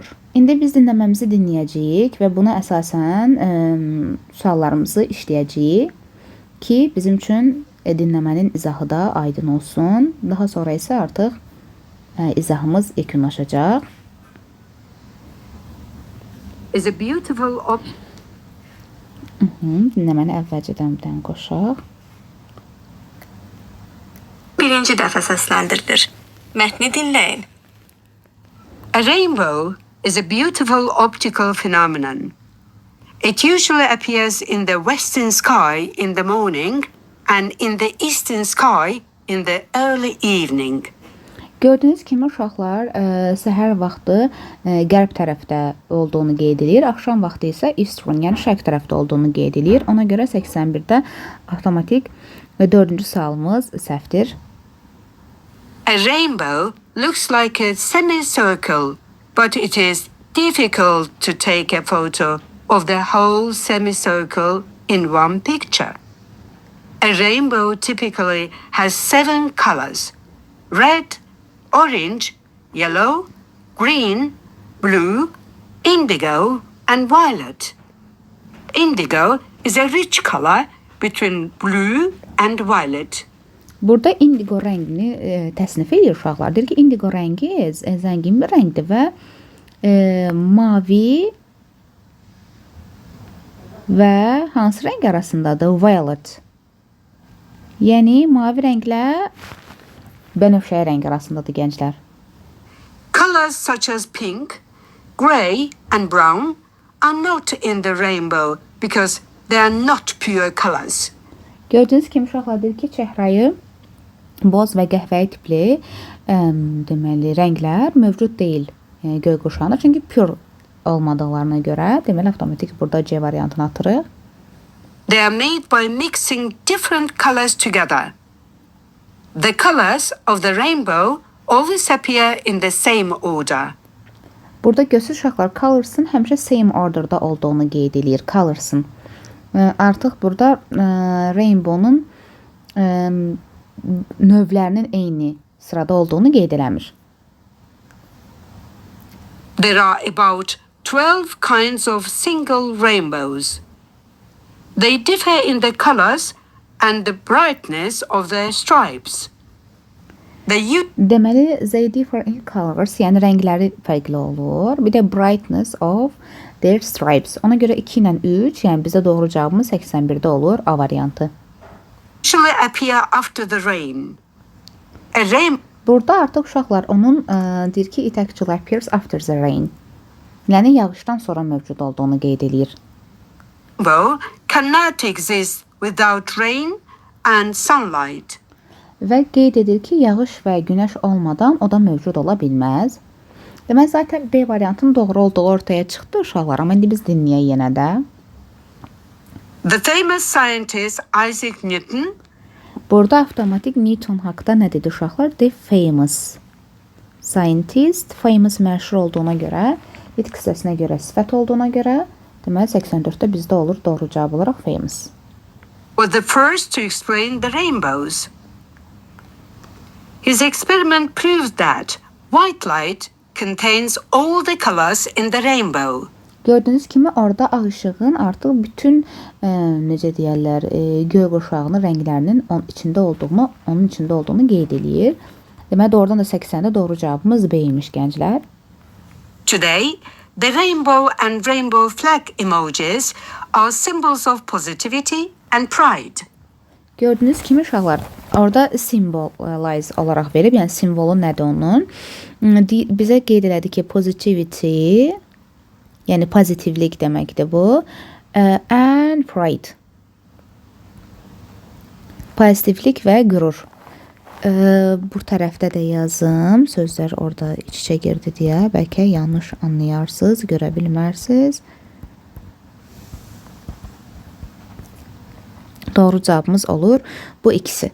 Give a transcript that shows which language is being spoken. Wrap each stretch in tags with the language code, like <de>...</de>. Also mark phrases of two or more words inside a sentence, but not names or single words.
<az>İndi biz dinləməmizi dinləyəcəyik və buna əsasən suallarımızı işləyəcəyik ki, bizim üçün dinləmənin izahı da aydın olsun. Daha sonra isə artıq izahımız yekunlaşacaq.</az> <en>Is a beautiful</en> <az>Dinləməni əvvəlcədən bir dənə qoşaq. Birinci dəfə səsləndirilir. Mətni dinləyin.</az> <en>A rainbow is a beautiful optical phenomenon. It usually appears in the western sky in the morning and in the eastern sky in the early evening.</en> <az>Gördüyünüz kimi uşaqlar səhər vaxtı qərb tərəfdə olduğunu qeyd edir, axşam vaxtı isə eastern, yəni şərq tərəfdə olduğunu qeyd edir. Ona görə 81-də avtomatik 4-cü sualımız səhvdir.</az> <en>A rainbow looks like a semicircle, but it is difficult to take a photo of the whole semicircle in one picture. A rainbow typically has 7 colors: red, orange, yellow, green, blue, indigo, and violet. Indigo is a rich color between blue and violet.</en> <az>Burada indigo rəngini təsnif edir uşaqlar. Deyir ki, indigo rəngi zəngin bir rəngdir və mavi və hansı rəng arasındadır? Violet. Yəni mavi rənglə bənövşəyi rəng arasındadır gənclər.</az> <en>Colors such as pink, gray, and brown are not in the rainbow because they are not pure colors.</en> <az>Gördüyünüz kimi uşaqlar deyir ki, çəhrayı, boz və qəhvəyi tipli deməli rənglər mövcud deyil göyquşağında. Çünki pure olmadıqlarına görə, deməli avtomatik burada C variantını atırıq.</az> <en>They are made by mixing different colors together. The colors of the rainbow always appear in the same order.</en> <az>Burada görsüz uşaqlar colors'ın həmişə</az> <en>same order'da</en> <az>olduğunu qeyd edir. Colors'ın. Artıq burada rainbow'nun növlərinin eyni sırada olduğunu qeyd eləmir.</az> <en>There are about 12 kinds of single rainbows. They differ in the colors and the brightness of their stripes.</en> <az>Deməli,</az> <en>they differ in colors,</en> <az>yəni rəngləri fərqli olur. Bir də</az> <en>brightness of their stripes.</en> <az>Ona görə 2 ilə 3, yəni bizə doğru cavabımız 81-də olur, A variantı.</az> <en>Usually appear after the rain.</en> <az>Burada artıq uşaqlar onun deyir ki,</az> <en>it actually appears after the rain.</en> <az>Yəni yağışdan sonra mövcud olduğunu qeyd edir.</az> <en>Rainbow cannot exist without rain and sunlight.</en> <az>Və qeyd edir ki, yağış və günəş olmadan o da mövcud ola bilməz. Deməli, zaten B variantının doğru olduğu ortaya çıxdı uşaqlar, amma indi biz dinləyək yenə də.</az> <en>The famous scientist Isaac Newton.</en> <az>Burada avtomatik Newton haqqında nə dedi uşaqlar?</az> <en>The famous scientist,</en> <az>famous məşhur olduğuna görə, it qissəsinə görə, sifət olduğuna görə, deməli 84-də bizdə olur doğru cavab olaraq famous.</az> <en>Was the first to explain the rainbows. His experiment proves that white light contains all the colors in the rainbow.</en> <az>Gördüyünüz kimi orada ağ işığın artıq bütün necə deyirlər, göy qurşağının rənglərinin onun içində olduğunu qeyd eləyir. Deməli doğrudan da 80-də doğru cavabımız B imiş gənclər.</az> <en>Today, the rainbow and rainbow flag emojis are symbols of positivity and pride.</en> <az>Gördüyünüz kimi uşaqlar, orada symbolize olaraq verib, yəni simvolu nədir onun? Bizə qeyd elədi ki, positivity, yəni pozitivlik deməkdir bu,</az> <en>and pride.</en> <az>Pozitivlik və qürur. Bu tərəfdə də yazım, sözlər orada iç-içə girdi deyə, bəlkə yanlış anlayarsınız, görə bilmərsiniz. Doğru cavabımız olur bu ikisi.</az>